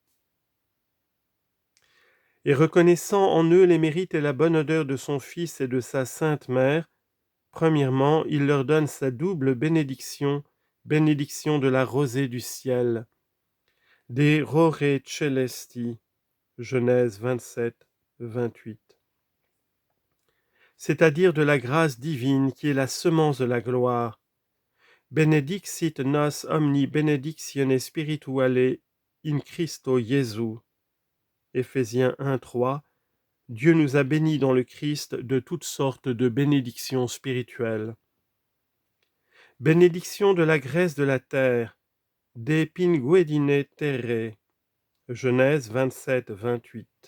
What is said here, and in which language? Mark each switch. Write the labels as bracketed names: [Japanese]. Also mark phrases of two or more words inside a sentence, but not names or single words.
[French] Et reconnaissant en eux les mérites et la bonne odeur de son Fils et de sa sainte mère, premièrement, il leur donne sa double bénédiction, bénédiction de la rosée du ciel, des [Latin] rore celesti, [French] Genèse 27, 28, c'est-à-dire de la grâce divine qui est la semence de la gloire. [Latin] Benedixit nos omni benedictione spirituale in Christo Jesu. [French] Éphésiens 1, 3. Dieu nous a bénis dans le Christ de toutes sortes de bénédictions spirituelles. Bénédiction de la graisse de la terre, [Latin] de pinguedine terre, [French] Genèse 27, 28.